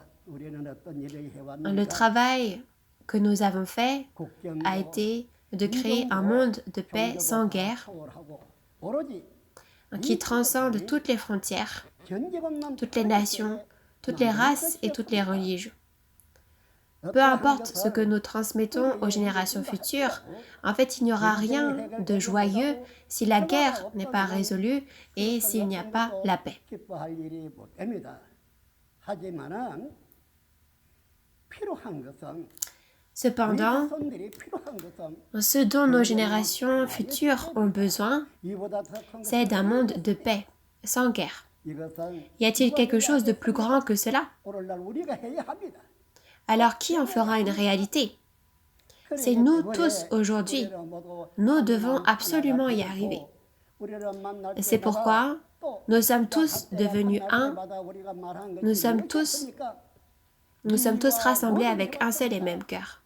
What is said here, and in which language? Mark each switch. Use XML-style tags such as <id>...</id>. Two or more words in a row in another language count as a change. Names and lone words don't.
<fr>Le travail que nous avons fait a été de créer un monde de paix sans guerre qui transcende toutes les frontières, toutes les nations, toutes les races et toutes les religions. Peu importe ce que nous transmettons aux générations futures, en fait, il n'y aura rien de joyeux si la guerre n'est pas résolue et s'il n'y a pas la paix.</fr> <ko>기뻐할 일이 못 됩니다. 하지만은 필요한 것은</ko> <fr>Cependant,</fr> <ko>자손들이 필요한 것은</ko> <fr>ce dont nos générations futures ont besoin,</fr> <ko>이보다 더 큰</ko> <fr>c'est d'un monde de paix, sans guerre.</fr> <ko>이것은</ko> <fr>Y a-t-il quelque chose de plus grand que cela?</fr> <ko>오늘날 우리가 해야 합니다.</ko> <fr>Alors qui en fera une réalité? C'est nous tous aujourd'hui. Nous devons absolument y arriver. C'est pourquoi nous sommes tous devenus un. Nous sommes tous rassemblés avec un seul et même cœur.</fr>